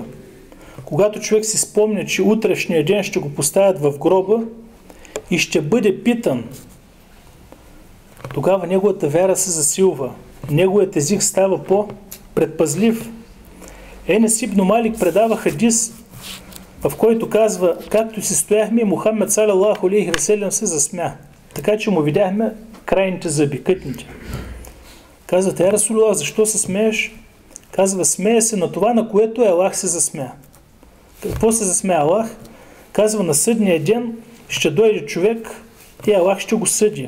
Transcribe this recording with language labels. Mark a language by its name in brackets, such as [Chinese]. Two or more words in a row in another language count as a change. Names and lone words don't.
[Bulgarian] Когато човек си спомня, че утрешния ден ще го поставят в гроба и ще бъде питан, тогава неговата вяра се засилва. Неговият език става по-предпазлив. Енес ибн Малик предава хадис, в който казва, както си стояхме, Мухаммед [Arabic] صلى الله عليه وسلم [Bulgarian] се засмя. Така че му видяхме крайните зъби, кътните. Казва, [Arabic] يا رسول الله, [Bulgarian] защо се смееш? Казва, смея се на това, на което Аллах се засмя. Какво се засмя Аллах? Казва, на съдния ден ще дойде човек и Аллах ще го съди.